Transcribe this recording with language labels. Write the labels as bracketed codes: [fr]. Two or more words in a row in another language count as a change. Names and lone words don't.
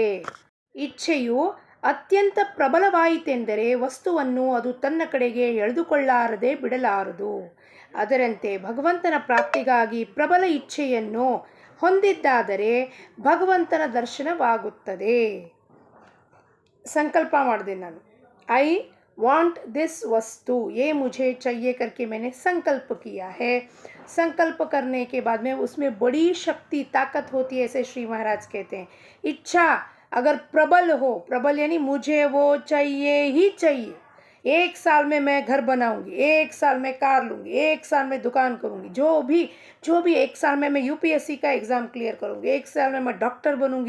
[kn] ಇಚ್ಛೆಯು ಅತ್ಯಂತ ಪ್ರಬಲವಾಯಿತೆಂದರೆ ವಸ್ತುವನ್ನು ಅದು ತನ್ನ ಕಡೆಗೆ ಎಳೆದುಕೊಳ್ಳಾರದೆ ಬಿಡಲಾರದು. ಅದರಂತೆ ಭಗವಂತನ ಪ್ರಾಪ್ತಿಗಾಗಿ ಪ್ರಬಲ ಇಚ್ಛೆಯನ್ನು ಹೊಂದಿದ್ದಾದರೆ ಭಗವಂತನ ದರ್ಶನವಾಗುತ್ತದೆ. ಸಂಕಲ್ಪ ಮಾಡಿದೆ ನಾನು, [en] I want this [hi] वस्तु, ये मुझे चाहिए करके मैंने संकल्प किया है. संकल्प करने के बाद में उसमें बड़ी शक्ति ताकत होती है, ऐसे श्री महाराज कहते हैं. इच्छा अगर प्रबल हो, प्रबल यानी मुझे वो चाहिए ही चाहिए. 1 साल में मैं घर बनाऊंगी, 1 साल में कार लूँगी, 1 साल में दुकान करूँगी, जो भी 1 साल में मैं UPSC का एग्ज़ाम क्लियर करूँगी, 1 साल में मैं डॉक्टर बनूँगी.